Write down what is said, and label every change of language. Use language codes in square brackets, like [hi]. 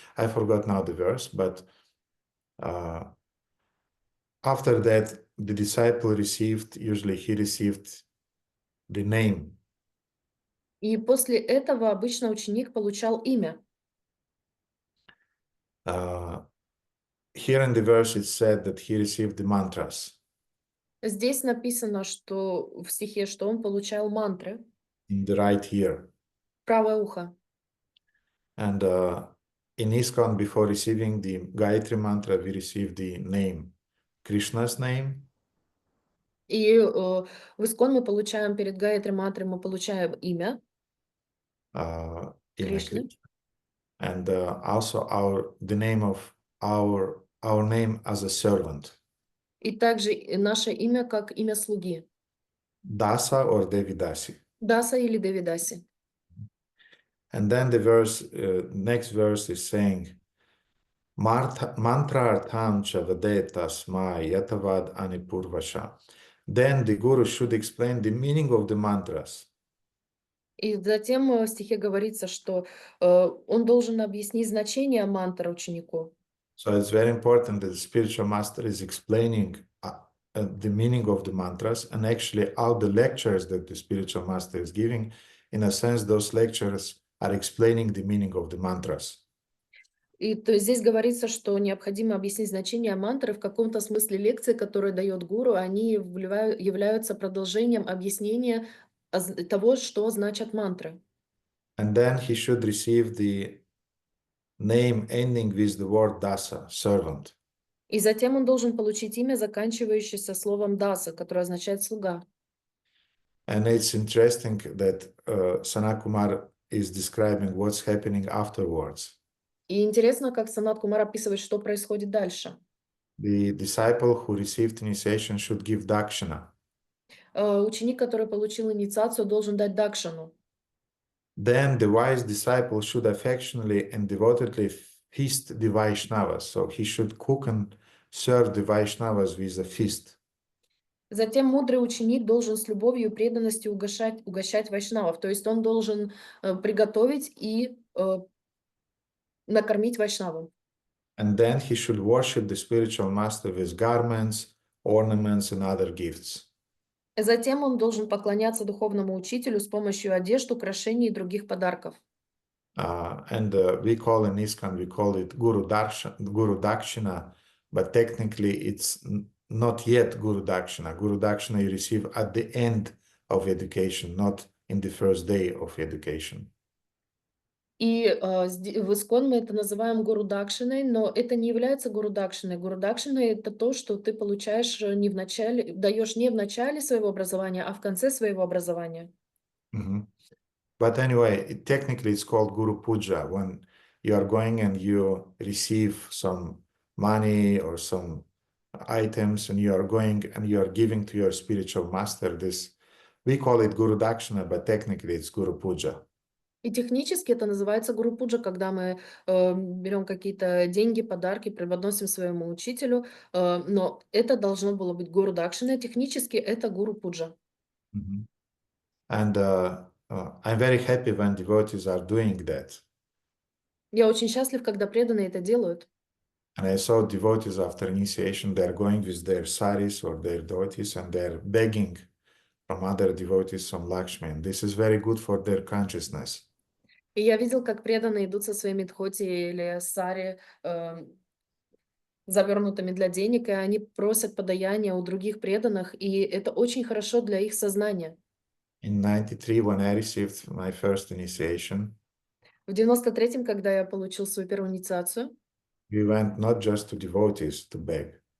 [en] I forgot now the verse, but after that, the disciple usually he received the name. [ru] И после этого обычно ученик получал имя. [en] Here in the verse it said that he received the mantras [ru] Здесь написано, что в стихе, что он получал мантры, [en] in the right ear. [ru] правое ухо. [en] And in ISKCON, before receiving the Gayatri mantra, we received the name, Krishna's name. [ru] И в ИСКОН мы получаем перед Гайатри мантрой, мы получаем имя Imya Кришны. [en] Krishna. And also the name of our name as a servant. [ru] И также наше имя как имя слуги. [en] Dasa or Devidasi. [ru] Даса или Девидаси. [en] And then the next verse is saying, [sa] Mantra artham cha vadetas ma yatavad anipurvasha. [en] Then the Guru should explain the meaning of the mantras. [ru] И затем в стихе говорится, что он должен объяснить значение мантр ученику. [en] So it's very important that the spiritual master is explaining the meaning of the mantras, and actually all the lectures that the spiritual master is giving, in a sense, those lectures are explaining the meaning of the mantras. [ru] И то есть здесь говорится, что необходимо объяснить значение мантры. В каком-то смысле лекции, которые дает гуру, они являются продолжением объяснения того, что значат мантры. [en] And then he should receive the name ending with the word dasa, servant. [ru] И затем он должен получить имя, заканчивающееся словом даса, которое означает слуга. [en] And it's interesting that Sanat Kumar is describing what's happening afterwards. [ru] И интересно, как Санат Кумар описывает, что происходит дальше. [en] The disciple who received initiation should give dakshina. [ru] Ученик, который получил инициацию, должен дать дакшану. [en] Then the wise disciple should affectionately and devotedly feast the Vaishnavas. So he should cook and serve the Vaishnavas with a feast. [ru] Затем мудрый ученик должен с любовью и преданностью угощать вайшнавов. То есть он должен приготовить и накормить вайшнавов. [en] And then he should worship the spiritual master with garments, ornaments, and other gifts. [ru] Затем он должен поклоняться духовному учителю с помощью одежд, украшений и других подарков. [en] And we call in ISKCON, we call it Guru Dakshina, but technically it's not yet Guru Dakshina. Guru Dakshina you receive at the end of education, not in the first day of education. [ru] И в ИСКОН мы это называем гуру-дакшиной, но это не является гуру-дакшиной. Гуру-дакшина — это то, что ты получаешь даешь не в начале своего образования, а в конце своего образования. [en] But anyway, technically it's called Guru Puja, when you are going and you receive some money or some items and you are going and you are giving to your spiritual master this. We call it Guru Dakshina, but technically it's Guru Puja. [ru] И технически это называется гуру-пуджа, когда мы берем какие-то деньги, подарки, преподносим своему учителю, но это должно было быть гуру-дакшина, технически это гуру-пуджа. [en] And I'm very happy when devotees are doing that. [ru] Я очень счастлив, когда преданные это делают. [en] And I saw devotees after initiation, they're going with their saris or their dhotis and they're begging from other devotees some Lakshmi. And this is very good for their consciousness. [ru] И я видел, как преданные идут со своими дхоти или сари, завернутыми для денег, и они просят подаяния у других преданных, и это очень хорошо для их сознания. [en] In 93, when I received my first initiation, [ru] В 93-м, когда я получил свою первую инициацию, [en] we went not just to devotees to beg.